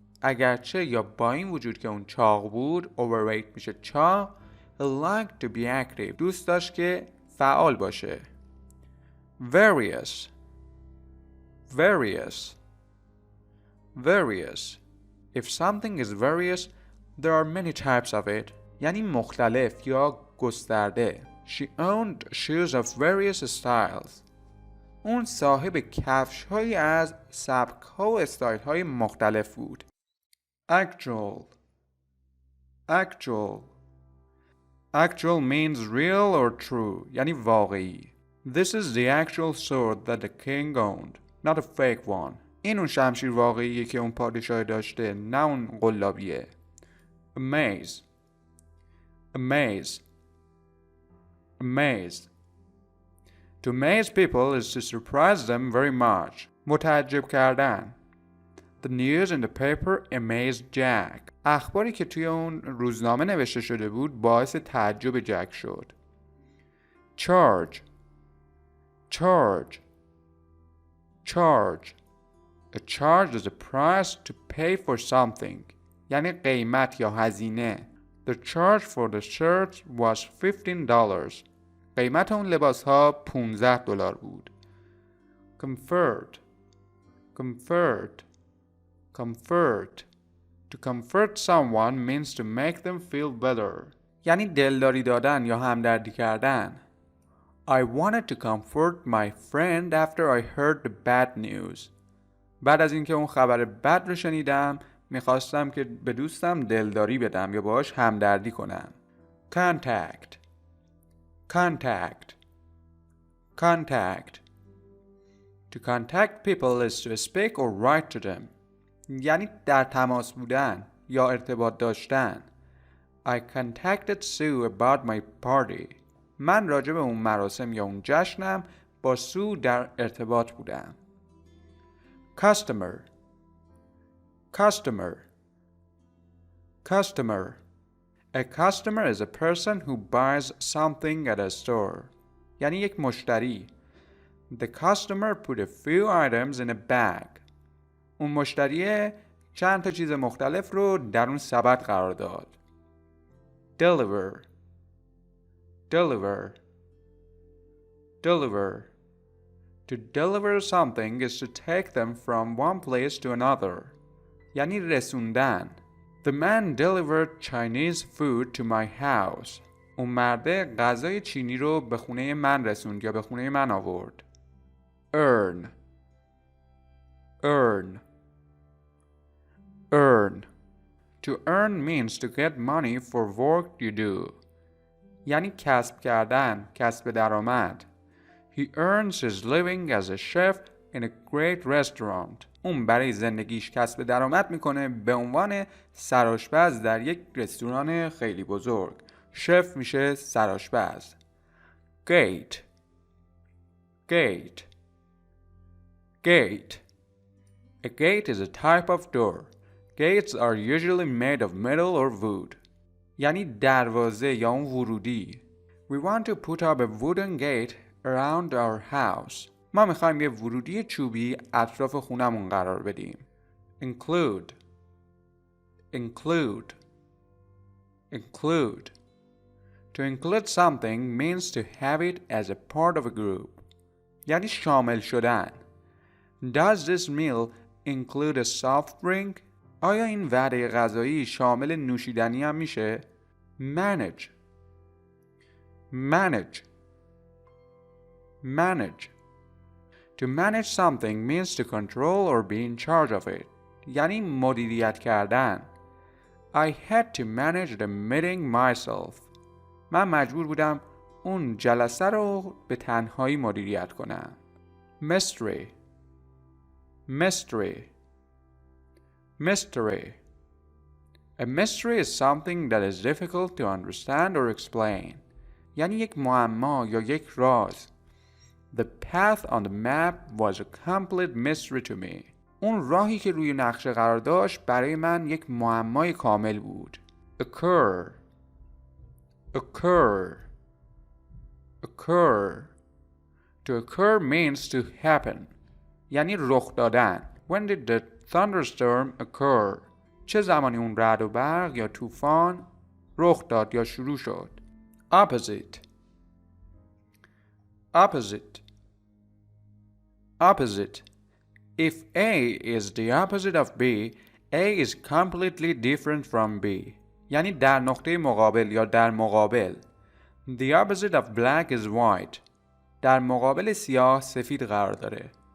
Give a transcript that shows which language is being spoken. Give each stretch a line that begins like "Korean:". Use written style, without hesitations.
Persian: اگرچه یا با این وجود که اون چاق بود، overweight میشه چاق.
English: He liked to be active.
Persian: دوست داشت که فعال باشه.
English: Various. Various. Various. If something is various, there are many types of it.
Persian: یعنی مختلف یا گسترده.
English: She owned shoes of various styles.
Persian: اون صاحب کفش هایی از سبک ها و استایل های مختلف بود.
English: Actual. Actual. Actual means real or true.
Persian: یعنی واقعی.
English: This is the actual sword that the king owned, not a fake one.
Persian: این اون شمشیر واقعیه که اون پادشاه داشته، نه اون قلابیه.
English: Amaze. Amaze. Amaze. To amaze people is to surprise them very much.
Persian: متعجب کردن.
English: The news in the paper amazed Jack.
Persian: اخباری که توی اون روزنامه نوشته شده بود باعث تعجب جک شد.
English: Charge. Charge. Charge. A charge is a price to pay for something.
Persian: یعنی قیمت یا هزینه.
English: The charge for the shirt was $15.
Persian: قیمت اون لباس ها $15 بود.
English: Comfort. Comfort. Comfort. To comfort someone means to make them feel better.
Persian: یعنی دلداری دادن یا همدردی کردن.
English: I wanted to comfort my friend after I heard the bad news.
Persian: بعد از اینکه اون خبر بد رو شنیدم میخواستم که به دوستم دلداری بدم یا باهاش همدردی کنم.
English: Contact. Contact. Contact. To contact people is to speak or write to them.
Persian: یعنی در تماس بودن یا ارتباط داشتن.
English: I contacted Sue about my party.
Persian: من راجع به اون مراسم یا اون جشنم با سو در ارتباط بودم.
English: Customer. Customer. Customer. A customer is a person who buys something at a store.
Persian: یعنی یک مشتری.
English: The customer put a few items in a bag.
Persian: اون مشتری چند تا چیز مختلف رو در اون سبد قرار داد.
English: Deliver. Deliver. Deliver. To deliver something is to take them from one place to another.
Persian: یعنی رسوندن.
English: The man delivered Chinese food to my house.
Persian: اون مرده غذای چینی رو به خونه من رسوند یا به خونه من آورد.
English: Earn. Earn. Earn. To earn means to get money for work you do.
Persian: یعنی کسب کردن، کسب درآمد.
English: He earns his living as a chef in a great restaurant.
Persian: اون برای زندگیش کسب درآمد میکنه به عنوان سرآشپز در یک رستوران خیلی بزرگ. شف میشه سرآشپز.
English: Gate. Gate. Gate. A gate is a type of door. Gates are usually made of metal or wood.
Persian: یعنی دروازه یا اون ورودی.
English: We want to put up a wooden gate around our house.
Persian: ما میخوایم یه ورودی چوبی اطراف خونمون قرار بدیم.
English: Include. Include. Include. To include something means to have it as a part of a group.
Persian: یعنی شامل شدن.
English: Does this meal include a soft drink?
Persian: آیا این وعده غذایی شامل نوشیدنی هم میشه؟ Manage.
English: Manage. Manage. To manage something means to control or be in charge of it.
Persian: یعنی مدیریت کردن.
English: I had to manage the meeting myself.
Persian: من مجبور بودم اون جلسه رو به تنهایی مدیریت کنم.
English: Mystery. Mystery. Mystery. A mystery is something that is difficult to understand or explain.
Persian: یعنی یک معما یا یک راز.
English: The path on the map was a complete mystery to me.
Persian: اون راهی که روی نقشه قرار داشت برای من یک معمای کامل بود.
English: Occur. Occur. Occur. To occur means to happen.
Persian: یعنی رخ دادن.
English: When did the thunderstorm occur?
Persian: چه زمانی اون رعد و برق یا طوفان رخ داد یا شروع شد؟ Opposite.
English: Opposite. Opposite. If A is the opposite of B, A is completely different from B.
Persian: یعنی در نقطه مقابل یا در مقابل.
English: The opposite of black is white.
Persian: در مقابل سیاه سفید قرار داره.